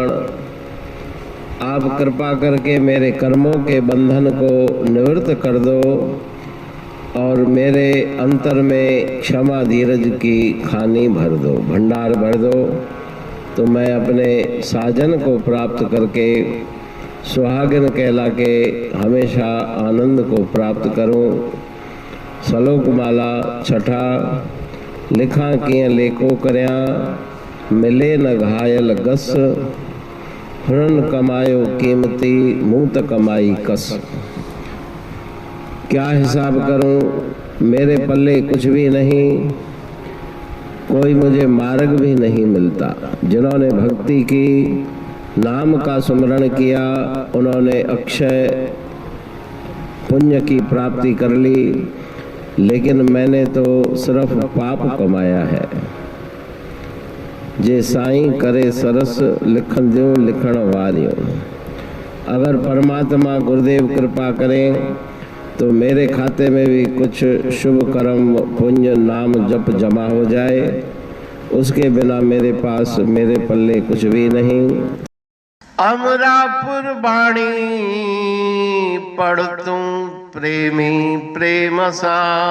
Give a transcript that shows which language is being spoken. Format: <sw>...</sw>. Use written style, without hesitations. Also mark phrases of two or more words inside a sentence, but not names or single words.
<hi>आप कृपा करके मेरे कर्मों के बंधन को निवृत्त कर दो और मेरे अंतर में क्षमा धीरज की खानी भर दो, भंडार भर दो, तो मैं अपने साजन को प्राप्त करके सुहागिन कहला के हमेशा आनंद को प्राप्त करूं। श्लोक माला</hi> <sd>6। लिखा किए लेको करया मिले न घायल गस। हुनन कमायो कीमती मुँह त कमाई कस।</sd> <hi>क्या हिसाब करूं, मेरे पल्ले कुछ भी नहीं, कोई मुझे मार्ग भी नहीं मिलता। जिन्होंने भक्ति की, नाम का सुमरण किया, उन्होंने अक्षय पुण्य की प्राप्ति कर ली, लेकिन मैंने तो सिर्फ पाप कमाया है।</hi> <sd>जे साईं करे सरस लिखंदियूं लिखण वारियूं।</sd> <hi>अगर परमात्मा गुरुदेव कृपा करें तो मेरे खाते में भी कुछ शुभ कर्म पुण्य नाम जप जमा हो जाए। उसके बिना मेरे पास मेरे पल्ले कुछ भी नहीं।</hi> <sd>अमरापुर बाणी पढ़ तू प्रेमी प्रेम सा।</sd>